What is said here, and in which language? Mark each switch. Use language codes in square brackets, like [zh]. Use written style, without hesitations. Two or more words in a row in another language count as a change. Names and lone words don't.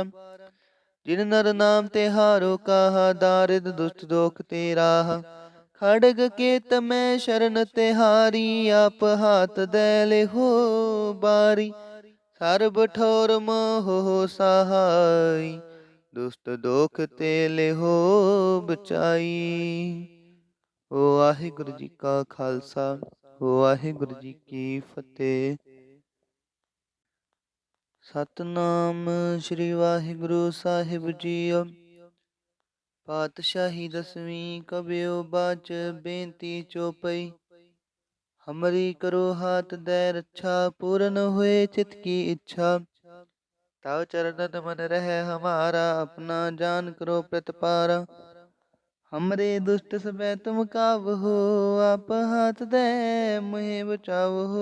[bra] जिन नर नाम ते हारो कहा, दारिद दुष्ट दोख ते राहा। खड़ग के तमै शरण तिहारी, आप हाथ दे लेहो बारी। सर्ब ठोर मोह सहाय, दुष्ट दोख ते लेहो बचाई। वाहिगुरु जी का खालसा, वाहिगुरु जी की फतेह। सतनाम श्री वाहिगुरु साहिब जीओ। पातशाही दसवीं कबियो बाच बेनती चौपई। हमरी करो हाथ दे रक्षा, पूर्ण हुए चित की इच्छा। तव चरणन मन रहे हमारा, अपना जान करो प्रतिपारा। हमरे दुष्ट सबे तुम कावहो, आप हाथ दे मुहे बचावहो।